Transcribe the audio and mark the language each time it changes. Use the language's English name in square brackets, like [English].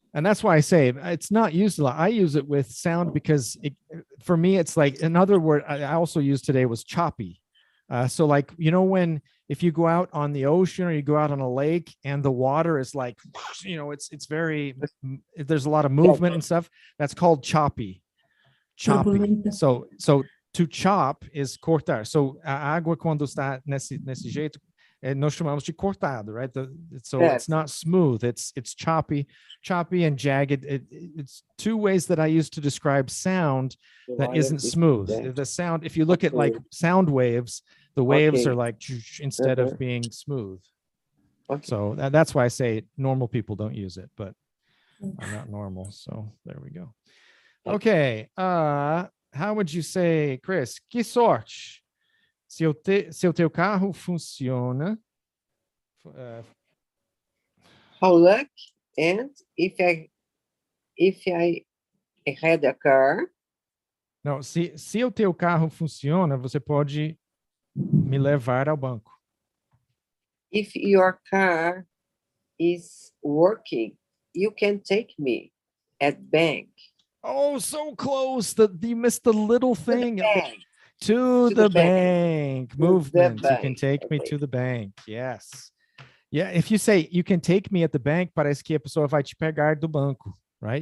[English] And that's why I say it's not used a lot. I use it with sound because for me, it's like another word I also used today was choppy. So like, you know, if you go out on the ocean or you go out on a lake and the water is like, you know, it's very, there's a lot of movement and stuff, that's called choppy. [Portuguese] Turbulenta. [English] So to chop is cortar. [Portuguese] So a água quando está nesse jeito, nós chamamos de cortado, right? [English] So it's not smooth. It's choppy and jagged. It's two ways that I use to describe sound that isn't smooth. The sound, if you look at like sound waves, the waves are like instead of being smooth. Okay. So that's why I say normal people don't use it, but I'm not normal. So there we go. Okay. How would you say, Chris? [Portuguese] Que sorte. Se o teu carro funciona. [English] How luck, and if I had a car, [Portuguese] Não, se o teu carro funciona, você pode me levar ao banco. [English] if your car is working, you can take me at bank. Oh, so close. You missed the little thing. Bank. To the bank. To the Movement. You can bank. take me Okay. to the bank. Yes. Yeah, if you say you can take me at the bank, [Portuguese] parece que a pessoa vai te pegar do banco, [English] right?